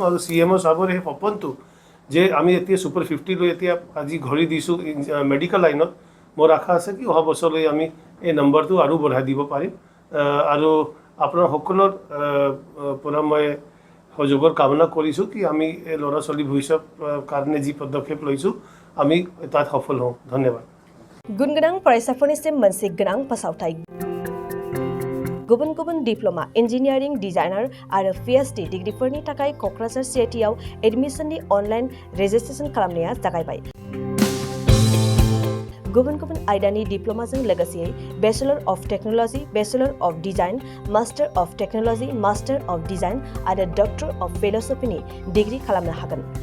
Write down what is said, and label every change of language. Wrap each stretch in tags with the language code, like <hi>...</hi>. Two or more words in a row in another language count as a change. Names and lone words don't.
<as>আৰু CMO চাবৰ এই সপোনটো যে আমি এতিয়া সুপাৰ 50 লৈ এতিয়া আজি ঘূৰি দিছোঁ</as> <en>medical line,</en> <as>মোৰ আশা আছে কি অহা বছৰলৈ আমি এই নম্বৰটো আৰু বঢ়াই দিব পাৰিম। আৰু আপোনাৰ সকলৰ পৰা মই সহযোগৰ কামনা কৰিছোঁ কি আমি এই ল'ৰা ছোৱালী ভৱিষ্যত কাৰণে যি পদক্ষেপ লৈছোঁ আমি তাত সফল হওঁ। ধন্যবাদ।</as> <brx>गुनगोनां फरायसाफोरनिसिम मोनसे गोनां फोसावथाय। गुबुन गुबुन डिप्ल'मा, इन्जिनियारिं, डिजाइनार आरो PhD डिग्रीफोरनि थाखाय क'क्राझार CITआव एडमिशननि</brx> <en>online registration</en> <brx>खालामनाया जागायबाय। गुबुन गुबुन आयदानि डिप्ल'माजों लोगोसे बेचलर अफ टेक्न'लजि, बेचलर अफ डिजाइन, मास्टार अफ टेक्न'लजि, मास्टार अफ डिजाइन आरो डक्टर अफ फिल'सफिनि डिग्री खालामनो हागोन।</brx>